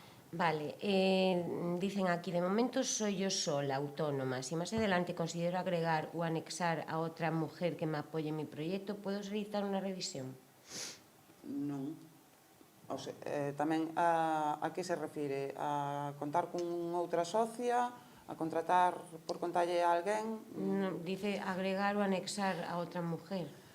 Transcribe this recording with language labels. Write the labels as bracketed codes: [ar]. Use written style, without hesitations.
[es] Vale, dicen aquí, de momento soy yo sola, autónoma. Si más adelante considero agregar o anexar a otra mujer que me apoye en mi proyecto, ¿puedo solicitar una revisión? [gl] Non. O sea, tamén a que se refire? A contar con outra socia? A contratar por contalle a alguén? [es] No, dice agregar o anexar a otra mujer.